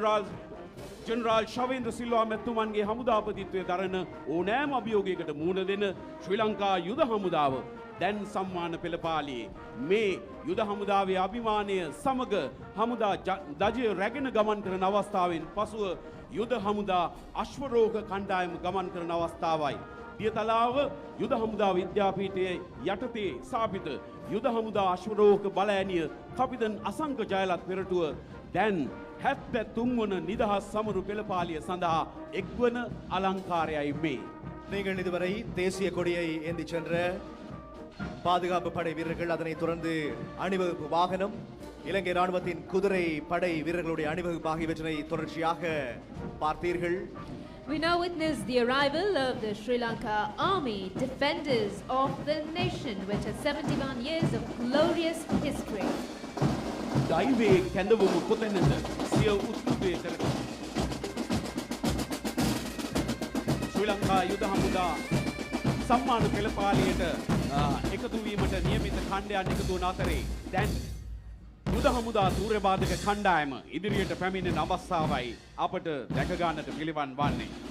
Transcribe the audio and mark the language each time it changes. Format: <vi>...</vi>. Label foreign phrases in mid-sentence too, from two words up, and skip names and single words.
<si>ජෙනරාල් ශවේන්ද්‍ර සිල්වා මැතිතුමන්ගේ හමුදාපතිත්වය දරන ඕනෑම අභියෝගයකට මුහුණ දෙන ශ්‍රී ලංකා යුද හමුදාව දැන් සම්මාන පෙළපාලියේ මේ යුද හමුදාවේ අභිමානය සමග හමුදා දජය රැගෙන ගමන් කරන අවස්ථාවෙන් පසුව යුද හමුදා අශ්වරෝග කණ්ඩායම ගමන් කරන අවස්ථාවයි. දියතලාව යුද හමුදා විද්‍යාපීඨයේ යටතේ ස්ථාපිත යුද හමුදා අශ්වරෝග බලඇණිය කපිතන් අසංක ජයලත් පෙරටුව දැන් 73 වන නිදහස් සමරු පෙළපාලිය சந்தா එක්වන அலங்காரයයි මේ.</si> <ta>நீங்கள் இதுவரை தேசிய கொடியை ஏந்தி சென்ற பாதுகாப்பு படை வீரர்கள் அதனைத் தொடர்ந்து அணிவகுப்பு வாகனம் இலங்கை ராணுவத்தின் குதிரை படை வீரர்களுடைய அணிவகுப்பு ஆகியவற்றினை தொடர்ச்சியாக பார்த்தீர்கள்.</ta> <en>We now witness the arrival of the Sri Lanka Army Defenders of the Nation, which has 71 years of glorious history.</en> <si>දෛවයේ කැඳවුම කොතැනද සිය උත්සවය කරන ශ්‍රී ලංකා යුද හමුදා සම්මාන පෙළපාලියට එකතු වීමට නියමිත කණ්ඩායම් එකතු වන අතරේ දැන් යුද හමුදා සූර්යබාධක කණ්ඩායම ඉදිරියට පැමිණෙන අවස්ථාවයි අපට දැක ගන්නට පිළිවන් වන්නේ.</si>